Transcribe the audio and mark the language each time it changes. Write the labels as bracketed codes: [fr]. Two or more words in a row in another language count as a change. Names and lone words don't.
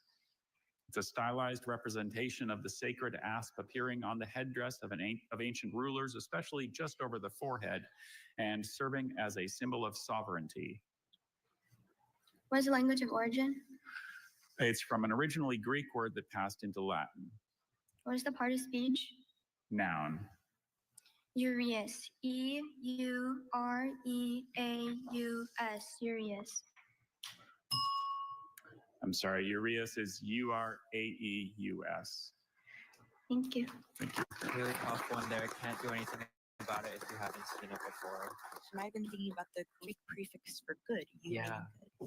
[en] It's a stylized representation of the sacred asp appearing on the headdress of ancient rulers, especially just over the forehead, and serving as a symbol of sovereignty. What is the language of origin? It's from an originally Greek word that passed into Latin. What is the part of speech? Noun. Urias. E-U-R-E-A-U-S. Urias. I'm sorry, Urias is U-R-A-E-U-S. Thank you. Really tough one there. Can't do anything about it if you haven't seen it before. She might have been thinking about the Greek prefix for good. You Yeah. mean good.